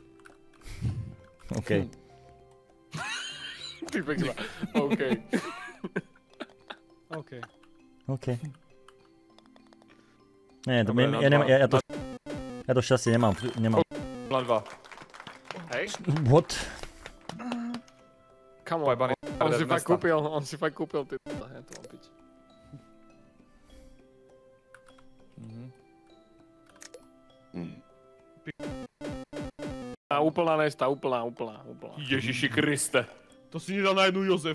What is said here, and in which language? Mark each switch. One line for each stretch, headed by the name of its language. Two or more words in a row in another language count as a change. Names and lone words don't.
Slovak: OK. Ty pekná. OK. OK. OK. Nie, to, Dobre, ja to šťastie nemám. Na 2. Hej? What?
English: Come on,
Slovak: Pojebany on si fakt kúpil ty. Ja to mám piť. Úplná nesta, úplná. Ježiši Kriste. To si nedal na jednu Jozef.